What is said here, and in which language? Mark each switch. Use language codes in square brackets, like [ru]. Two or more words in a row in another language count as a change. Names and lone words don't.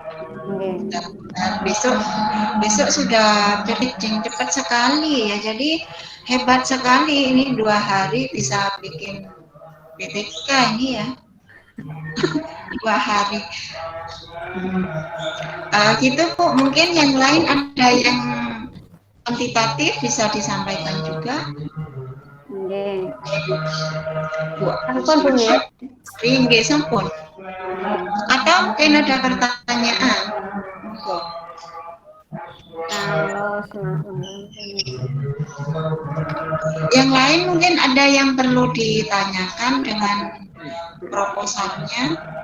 [id] Besok sudah finishing cepat sekali ya, jadi hebat sekali ini 2 hari bisa bikin PTK ini ya. 2 hari. Gitu, Bu. Mungkin yang lain ada yang kuantitatif bisa disampaikan juga. [jv] Bu, sampun ya. Nggih, sampun. [id] Atau mungkin ada pertanyaan. Yang lain mungkin ada yang perlu ditanyakan dengan proposalnya.